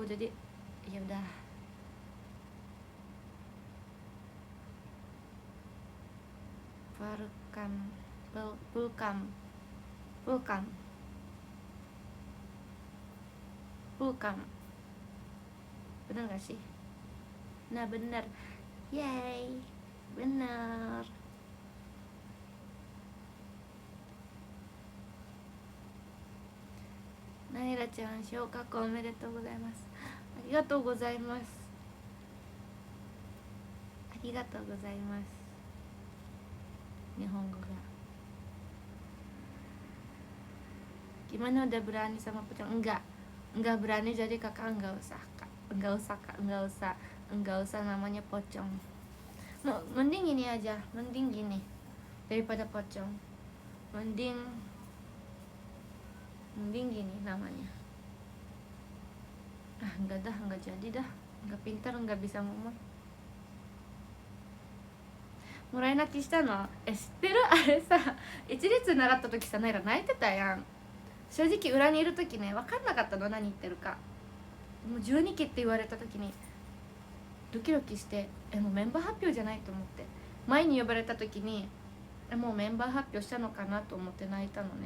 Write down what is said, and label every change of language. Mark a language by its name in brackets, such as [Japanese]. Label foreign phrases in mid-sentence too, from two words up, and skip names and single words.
[Indonesian] Jadi ya udah. Pulkam bener gak sih? Nah bener, yay, bener. [Japanese] Naila ちゃん昇格おめでとうございます。ありがとうございます。ありがとうございます。日本語が [Indonesian] gimana, udah berani sama pocong? Enggak berani, jadi kakak enggak usah namanya pocong. Mending ini aja, mending gini daripada pocong. Mending gini namanya. Enggak jadi dah, enggak pintar, enggak bisa ngomong. [Japanese] もらい泣きしたの？知ってる？あれさ、一律習った時さ、ナイラ泣いてたやん。正直裏にいる時ね、分かんなかったの何言ってるか。もう12期って言われた時にドキドキして、もうメンバー発表じゃないと思って、前に呼ばれた時にもうメンバー発表したのかなと思って泣いたのね。